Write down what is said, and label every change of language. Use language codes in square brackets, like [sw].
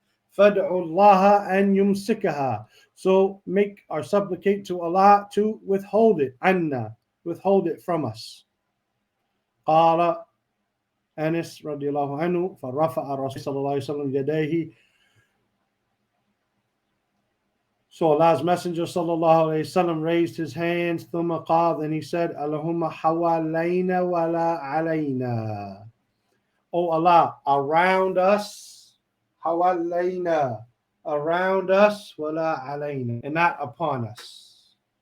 [ar] فادعوا الله أن يمسكها, [en] so make or supplicate to Allah to withhold it, عنا, withhold it from us. [ar] قال أنس رضي الله عنه فرفع الرسول صلى الله عليه وسلم يديه, [en] so Allah's Messenger صلى الله عليه وسلم raised his hands. [ar] ثم قال, [en] then he said, [ar] اللهم حوالينا ولا علينا, [en] O Allah, around us, حوالينا, around us, [ar] ولا علينا, [en] and not upon us.